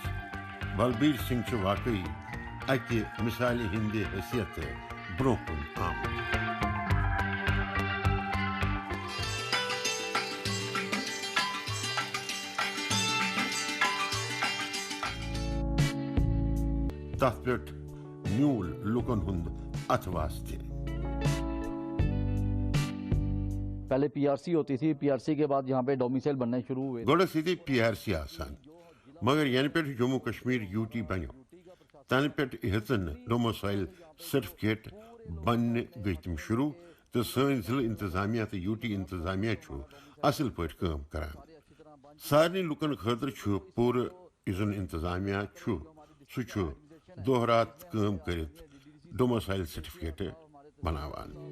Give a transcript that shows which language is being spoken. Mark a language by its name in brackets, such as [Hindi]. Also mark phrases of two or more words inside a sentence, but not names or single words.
[Kashmiri] بلبیٖر سنگھ چھِ واقعی اکہِ مثالہِ ہٕنٛدِ حیثیت برٛونٛہہ کُن آمٕتۍ. تتھ پٮ۪ٹھ میوٗل لُکن ہُنٛد اتھواس تہِ. [Urdu] پہلے پی آر سی ہوتی تھی, پی آر سی کے بعد یہاں پہ ڈومیسائل بننے شروع ہوئے. [Kashmiri] گۄڈٕ ٲس ییٚتہِ PRC آسان مگر ینہٕ پٮ۪ٹھ جموں کشمیر UT بنیو تنہٕ پٮ۪ٹھ ہیژن نہٕ [English] domicile certificate [Kashmiri] بننہِ گٔے تِم شروٗع تہٕ سٲنۍ ضلعہٕ انتظامیہ تہٕ UT انتظامیہ چھُ اصل پٲٹھۍ کٲم کران. سارنٕے لُکن خٲطرٕ چھُ پوٗرٕ یُس زن انتظامیہ چھُ سُہ چھُ دۄہ رات کٲم کٔرِتھ [English] domicile certificate [Kashmiri] بناوان.